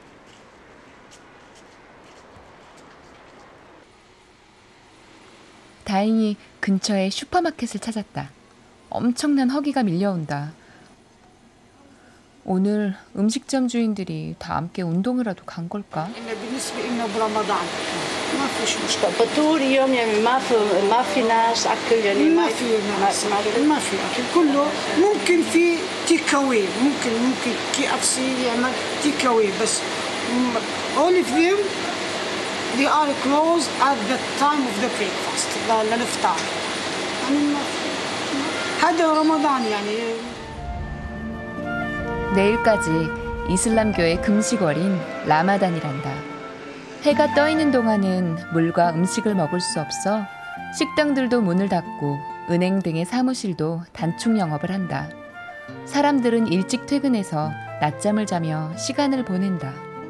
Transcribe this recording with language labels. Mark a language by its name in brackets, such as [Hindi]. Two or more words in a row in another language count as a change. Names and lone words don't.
[Korean] 다행히 근처에 슈퍼마켓을 찾았다. 엄청난 허기가 밀려온다. 오늘 음식점 주인들이 다 함께 운동을 하러 간 걸까? [Arabic] فطور يوم يعني ما في ناس اكل يعني ما في اكل كله ممكن في [English] take away [Arabic] ممكن KFC يعمل [English] take away [Arabic] بس [English] all of them they are closed at the time of the breakfast [Arabic] للافطار هذا رمضان يعني [Korean] 내일까지 이슬람교의 금식월인 라마단이란다. 해가 떠 있는 동안은 물과 음식을 먹을 수 없어 식당들도 문을 닫고 은행 등의 사무실도 단축 영업을 한다. 사람들은 일찍 퇴근해서 낮잠을 자며 시간을 보낸다.